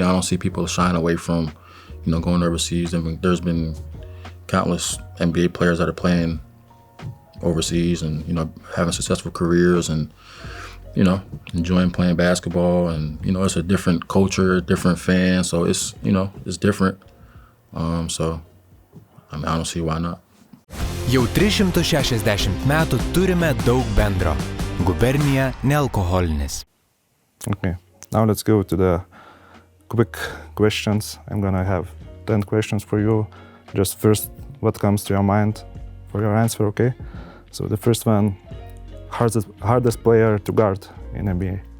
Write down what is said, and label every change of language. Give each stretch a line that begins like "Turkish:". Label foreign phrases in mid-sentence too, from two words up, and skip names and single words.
English: I don't see people shying away from, you know, going overseas. I mean, there's been countless NBA players that are playing overseas and, you know, having successful careers and, you know, enjoying playing basketball. And, you know, it's a different culture, different fans. So it's, you know, it's different. So, I mean, I don't see why not.
Lithuanian: Jau 360 metų turime daug bendro. Gubernija nealkoholinis.
English: Okay, now let's go to the quick questions. I'm gonna have 10 questions for you. Just first, what comes to your mind for your answer, okay? So the first one, hardest player to guard in NBA.